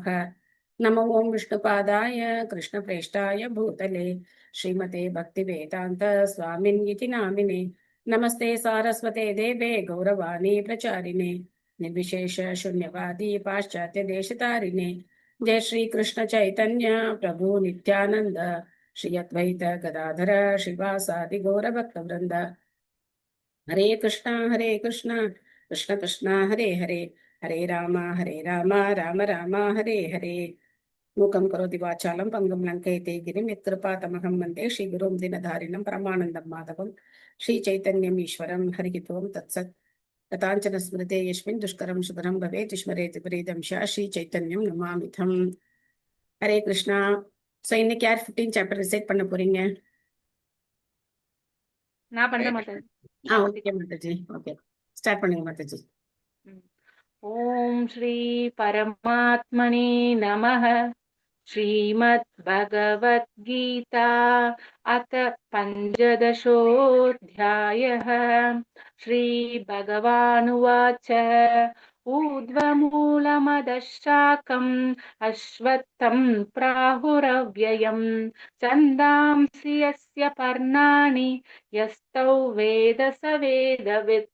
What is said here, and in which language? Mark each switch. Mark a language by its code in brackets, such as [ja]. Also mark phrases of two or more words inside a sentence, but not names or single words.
[sa] नमो ओं विष्णुपादाय कृष्णप्रेष्ठाय भूतले श्रीमते भक्तिवेदान्त स्वामिन्यति नामिने। नमस्ते सारस्वते देवे गौरवाणी प्रचारिणे निर्विशेष शून्यवादी पाश्चात्य देशतारिणे। जय श्री कृष्ण चैतन्य प्रभु नित्यानंद श्री अद्वैत गदाधर श्रीवासादि गौरभक्तवृंद। हरे कृष्णा कृष्ण कृष्ण हरे हरे हरे राम राम राम हरे हरे। मूकं करोति वाचालं पङ्गुं लङ्कयते गिरिं यत्कृपातमहं वन्दे श्रीगुरुं दिनधारिणं परमानन्दं माधवं श्रीचैतन्यम् ईश्वरं हरिः ओं तत्सत्। कथाञ्चन स्मृते यस्मिन् दुष्करं सुकरं भवेत् स्मरेत् प्रीतं श्रीचैतन्यं नमामिथम्। हरे कृष्णा. [ta] ஸோ இன்னைக்கு யார் 15 [en] chapter recite [ta] பண்ண போறீங்க? நான் பண்ண மாட்டேன். ஓகே மாதாஜி. [en] okay start [ta] பண்ணுங்க மாதாஜி. [sa] ओम् श्री परमात्मने नमः. श्रीमद्भगवद्गीता अथ पञ्चदशोऽध्यायः। श्रीभगवानुवाच ऊर्ध्वमूलमदशाकम् अश्वत्थं प्राहुरव्ययम् छन्दांसि यस्य पर्णानि यस्तौ वेद स वेदवित्।